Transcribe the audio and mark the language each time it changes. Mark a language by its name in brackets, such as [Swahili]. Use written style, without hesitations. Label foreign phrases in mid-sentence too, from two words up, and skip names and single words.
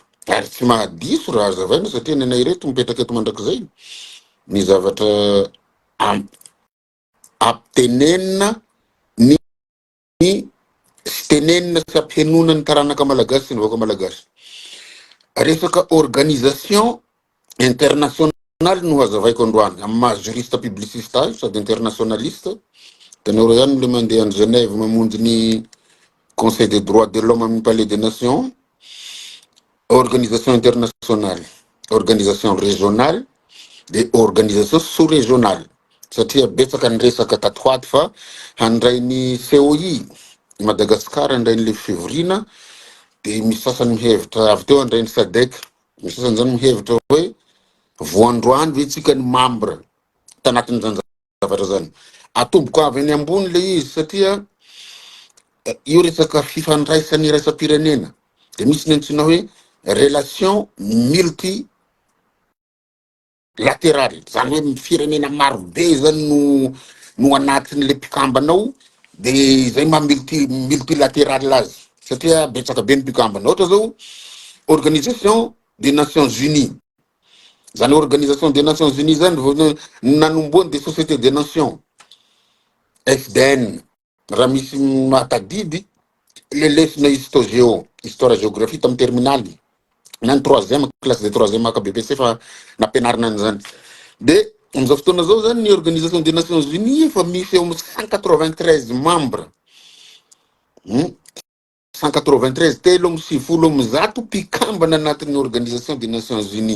[Malagasy] Ary tsy mahadiso raha hazavaina satria nenay reto mipetraka eto mandrakizay ny zavatra ampitenenina ny sy tenenina sy ampihenona ny taranaka malagasy sy ny vahoaka malagasy. Resaka [French] organisation internationale [Malagasy] no hazavaiko androany amin'ny maha [French] juriste publiciste [Malagasy] azy sady internationaliste. Tanora ihany le mandeha any Genève mamonjy ny Conseil des droits de l'homme amin'ny Palais des Nations. [French] Organisation internationale, organisation régionale, de organisation sous-régionale. [Malagasy] Satria betsaka ny resaka tatoaty fa handray ny COI Madagascar handray ny le fivorina de misy sasany mihevitra avy teo handray ny SADC. Misy sasany zany mihevitra hoe voandroany ve tsika ny membre tanatin'ny zany zavatra zany. Atomboka avy any ambony le izy satria io resaka fifandraisany iraisam-pirenena de misy ny antsoina hoe [French] relation multilatérale. [Malagasy] Zany hoe firenena maro be zany no anatin'le mpikambanao de zay maha multilatéral azy satria betsaka be ny mpikambana. Ohatra zao Organisation des Nations Unies. Zany Organisation des Nations Unies zany nanomboany des Sociétés des Nations. FDN. Raha misy mahatadidy le lesona [French] histoire géographie [Malagasy] tamin'ny terminaly na ny [French] troisième classe de troisième [Malagasy] aka BPC fa nampianarina an'izany. De am'izao fotoana zao zany ny Organisation des Nations Unies efa misy eo amin'ny 193 membres. 193 telo amin'ny sivifolo amin'ny zato mpikambana anatin'ny Organisation des Nations Unies.